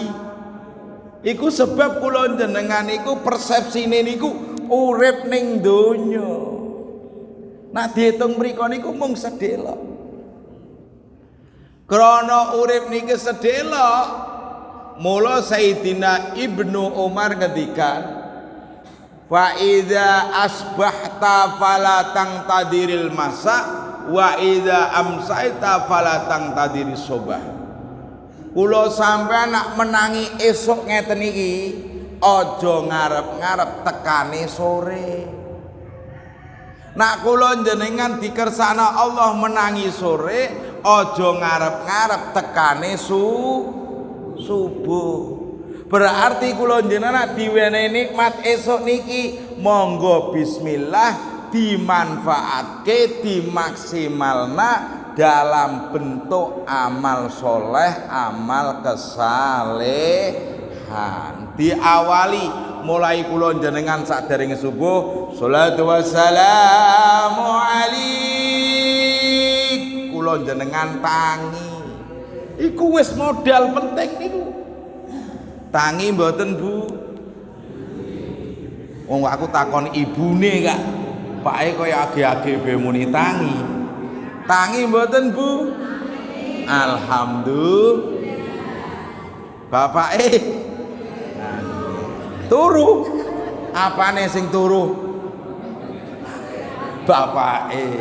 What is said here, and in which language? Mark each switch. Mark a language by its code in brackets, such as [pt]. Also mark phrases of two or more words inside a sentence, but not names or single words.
[jv] Iku sebab kula jenengan niku persepsine niku urip ning donya. Nah dihitung mriko niku mung sedelok. Krana urip niki sedelok, mula Sayyidina Ibnu Umar ngendikan, [ar] فإذا أصبحت فلا تنتظر المساء وإذا أمسيت فلا تنتظر الصباح. [jv] Kula sampean nak menangi esuk ngeten iki, aja ngarep-ngarep tekane sore. Nak kula jenengan dikersakna Allah menangi sore, aja ngarep-ngarep tekane subuh. Berarti kula jenengan diwenehi nikmat esuk niki, monggo bismillah dimanfaatke, dimaksimalna [id] dalam bentuk [jv] amal soleh, amal kesalehan. Diawali mulai kula jenengan sadèrèngé subuh, [ar] الصلاة والسلام عليك, [jv] kula jenengan tangi. Iku wis modal penting niku. Tangi mboten Bu? Wong aku takon ibune Kak. Pake kaya age-age be muni tangi. Tangi mboten Bu? Alhamdulillah. Bapake turu. Apane sing turu? Bapake.